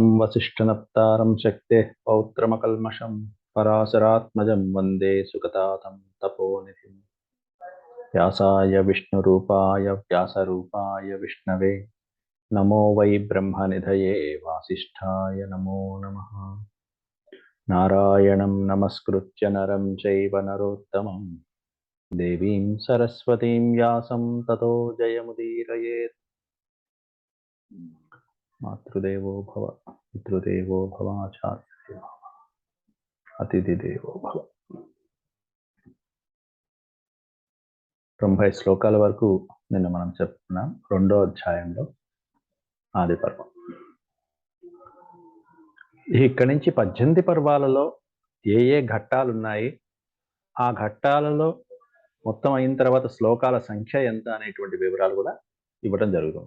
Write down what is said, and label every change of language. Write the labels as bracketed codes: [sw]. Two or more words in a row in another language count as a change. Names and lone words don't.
[sa] वसिष्ठनप्तारं शक्तेः पौत्रमकल्मषं पराशरात्मजं वन्दे सुगतातं तपोनिधिं व्यासाय विष्णुरूपाय व्यासरूपाय विष्णवे नमो वै ब्रह्मनिधये वासिष्ठाय नमो नमः नारायणं नमस्कृत्य नरं चैव नरोत्तमं देवीं सरस्वतीं व्यासं ततो जयमुदीरयेत्। मातृदेवो भव पितृदेवो भव आचार्यदेवो అతిథిదేవో భవ. [te] 90 శ్లోకాల వరకు నిన్న మనం చెప్పుకున్నాం. రెండో అధ్యాయంలో ఆది పర్వం. ఇక్కడి నుంచి 18 పర్వాలలో ఏ ఏ ఘట్టాలు ఉన్నాయి, ఆ ఘట్టాలలో మొత్తం అయిన తర్వాత శ్లోకాల సంఖ్య ఎంత అనేటువంటి వివరాలు కూడా ఇవ్వడం జరుగుతుంది.